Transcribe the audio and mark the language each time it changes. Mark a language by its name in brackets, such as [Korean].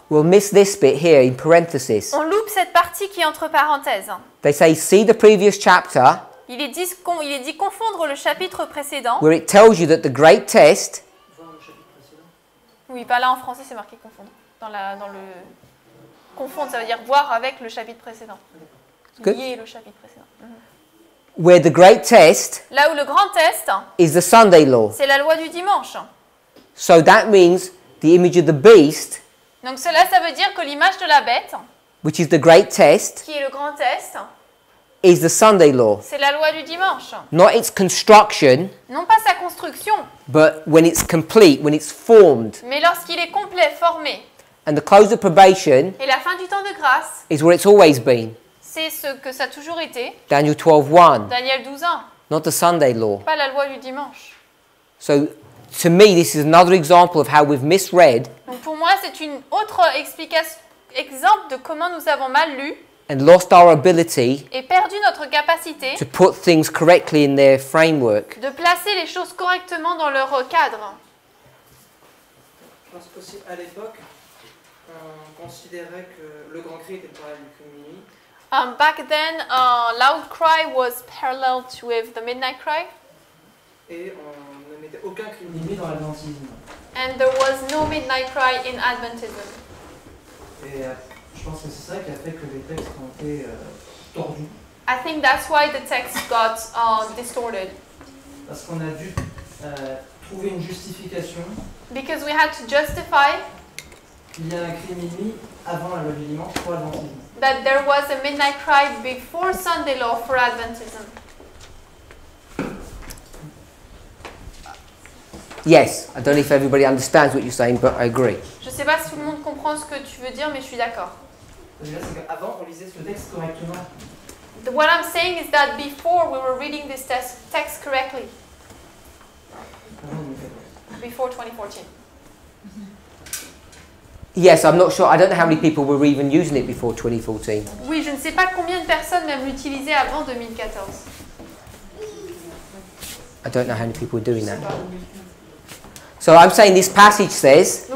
[English] we'll miss this bit here in parenthesis. [French] on loupe cette partie qui est entre parenthèses. [English] They say, see the previous chapter [French] Il est dit confondre le chapitre précédent. [English] where it tells you that the great test [French] Oui, pas là en français, c'est marqué confondre. Dans le confondre, ça veut dire voir avec le chapitre précédent. [English] Good. [French] Lier le chapitre précédent. [English] where the great test [French] Là où le grand test, [English] is the Sunday law. [French] c'est la loi du dimanche. [English] So that means the image of the beast, [French] Donc ça veut dire que l'image de la bête, [English] which is the great test, [French] qui est le grand test, [English] is the Sunday law. [French] c'est la loi du dimanche. [English] Not its construction, [French] Non pas sa construction, [English] but when it's complete, when it's formed. [French] mais lorsqu'il est complet, formé. [English] And the close of probation [French] Et la fin du temps de grâce, [English] is where it's always been. [French] c'est ce que ça a toujours été. [English] Daniel 12:1, [French] Daniel 12:1, [English] not the Sunday law. [French] pas la loi du dimanche. [English] So to me, this is another example of how we've misread [French] Donc pour moi, c'est une autre exemple de comment nous avons mal lu [English] and lost our ability [French] et perdu notre capacité [English] to put things correctly in their framework. [French] de placer les choses correctement dans leur cadre. Je pense qu'aussi à l'époque, on considérait que le grand cri était pareil du cri de minuit. [English] Back then, loud cry was parallel with the midnight cry, [French] Et on ne mettait aucun cri de minuit dans l'adventisme. [English] and there was no midnight cry in Adventism. [French] Et je pense que c'est ça qui a fait que les textes ont été tordus. [English] I think that's why the text got distorted, [French] Parce qu'on a dû trouver une justification [English] because we had to justify [French] qu'il y a un cri de minuit avant la loi du dimanche pour l'adventisme. [English] that there was a midnight cry before Sunday law for Adventism. Yes, I don't know if everybody understands what you're saying, but I agree. [French] Je sais pas si tout le monde comprend ce que tu veux dire, mais je suis d'accord. C'est qu'avant, on lisait ce texte correctement. [English] What I'm saying is that before we were reading this text correctly, [French] Avant 2014. [English] before 2014. Yes, I'm not sure. I don't know how many people were even using it before 2014. [French] Oui, je ne sais pas combien de personnes même l'utilisaient avant 2014. [English] I don't know how many people were doing that. So I'm saying this passage says